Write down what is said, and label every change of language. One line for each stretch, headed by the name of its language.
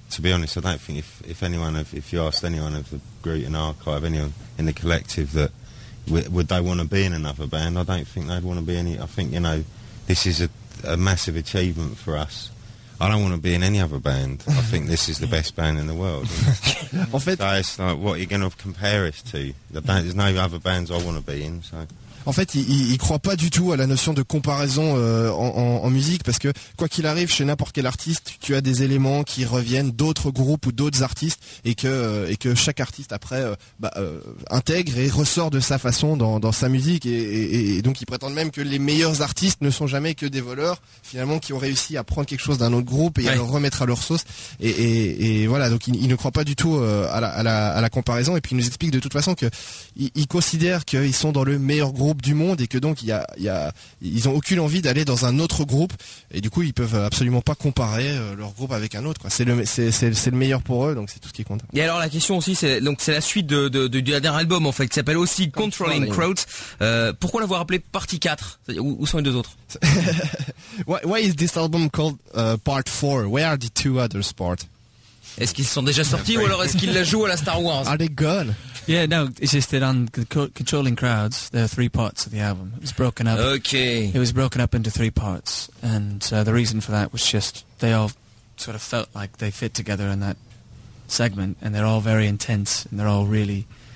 English: To be honest, I don't think if you asked anyone of the Groot and Archive, anyone in the collective, that would they want to be in another band, I don't think they'd want to be any. I think, you know, this is a massive achievement for us. I don't want to be in any other band. I think this is the best band in the world.
French: En fait,
English: so it's like, what are you going to compare us to? There's no other bands I want to be in, so.
French: En fait, il croit pas du tout à la notion de comparaison en musique, parce que quoi qu'il arrive, chez n'importe quel artiste, tu as des éléments qui reviennent d'autres groupes ou d'autres artistes, et que chaque artiste après intègre et ressort de sa façon dans sa musique, et donc il prétend même que les meilleurs artistes ne sont jamais que des voleurs finalement qui ont réussi à prendre quelque chose d'un autre groupe et à le remettre à leur sauce, et voilà, donc il ne croit pas du tout à la comparaison, et puis il nous explique de toute façon que il considère qu'ils sont dans le meilleur groupe du monde, et que donc ils ont aucune envie d'aller dans un autre groupe, et du coup ils peuvent absolument pas comparer leur groupe avec un autre, quoi. C'est le meilleur pour eux, donc c'est tout ce qui compte. Et alors la question aussi, c'est la suite du dernier album, en fait, qui s'appelle aussi Controlling Crowds. Pourquoi l'avoir appelé Partie 4? Où sont les deux autres?
English: why is this album called Part 4? Where are the two other parts?
French: Est-ce qu'ils sont déjà sortis, ou alors est-ce qu'ils la jouent à la Star Wars?
English: Are they gone? Yeah, no, it's just that on Controlling Crowds, there are three parts of the album. It was broken up. Okay. It was broken up into three parts. And the reason for that was just they all sort of felt like they fit together in that segment. And they're all very intense. And they're all really...